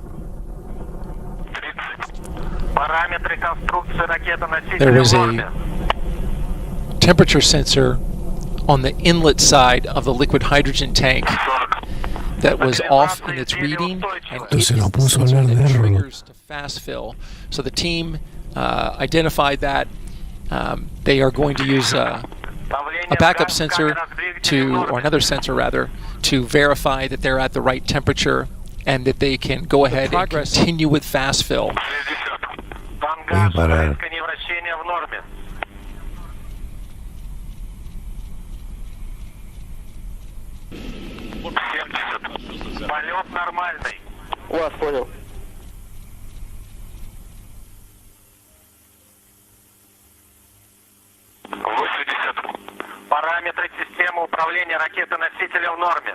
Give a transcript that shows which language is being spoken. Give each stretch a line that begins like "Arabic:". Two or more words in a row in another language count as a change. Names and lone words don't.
English: There was a temperature sensor on the inlet side of the liquid hydrogen tank that was off in its reading, and it triggers to fast fill. So the team identified that. They are going to use a backup sensor or another sensor rather, to verify that they're at the right temperature and that they can go ahead and continue with fast fill.
Spanish: Voy a parar.
Russian: Полет нормальный. Вас понял. Параметры системы управления ракетой-носителя в норме.